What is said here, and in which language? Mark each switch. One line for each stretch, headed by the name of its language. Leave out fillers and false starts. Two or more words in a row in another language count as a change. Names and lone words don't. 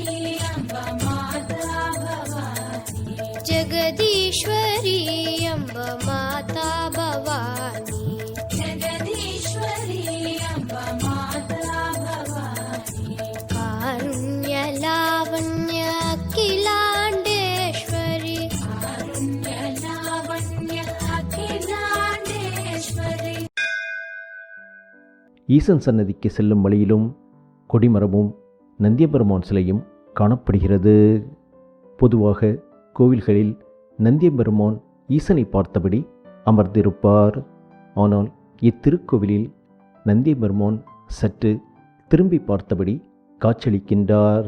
Sanskrit: अम्ब माता भवानी, जगदीश्वरी अम्ब माता भवानी, जगदीश्वरी अम्ब माता भवानी, कारुण्य लावण्य अखिलांडेश्वरी, कारुण्य लावण्य अखिलांडेश्वरी.
Tamil: ஈசன் சன்னதிக்கு செல்லும் வழியிலும் கொடிமரமும் நந்தியம்பெருமான் சிலையும் காணப்படுகிறது. பொதுவாக கோவில்களில் நந்தியம்பெருமான் ஈசனை பார்த்தபடி அமர்ந்திருப்பார். ஆனால் இத்திருக்கோவிலில் நந்தியம்பெருமான் சற்று திரும்பி பார்த்தபடி காட்சியளிக்கின்றார்.